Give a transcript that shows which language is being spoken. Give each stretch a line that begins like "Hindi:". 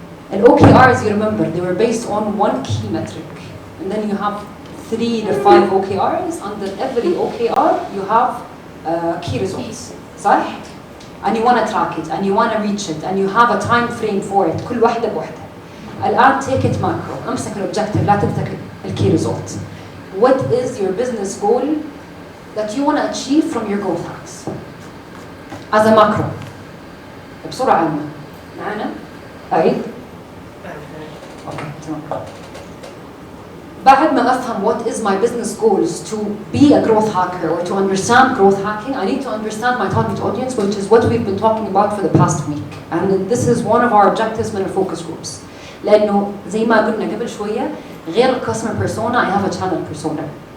English: And OKRs, you remember, they were based on 1 key metric. And then you have 3 to 5 OKRs. Under every OKR, you have key results.
Arabic: صح?
English: And you want to track it, and you want to reach it, and you have a time frame for it.
Arabic: كل واحدة بوحدة.
English: الآن take it macro.
Arabic: أمسك الobjective, لا تمسك
English: key result. What is your business goal that you want to achieve from your growth hacks? As a macro.
Arabic: بسرعة عامة. معنا؟ أعيد؟
English: Okay,
Arabic: تمام. بعد ما أفهم
English: what is my business goals to be a growth hacker or to understand growth hacking, I need to understand my target audience, which is what we've been talking about for the past week. And this is one of our objectives من focus groups.
Arabic: لأنه زي ما قلنا قبل شوية غير
English: customer persona, I have a channel persona.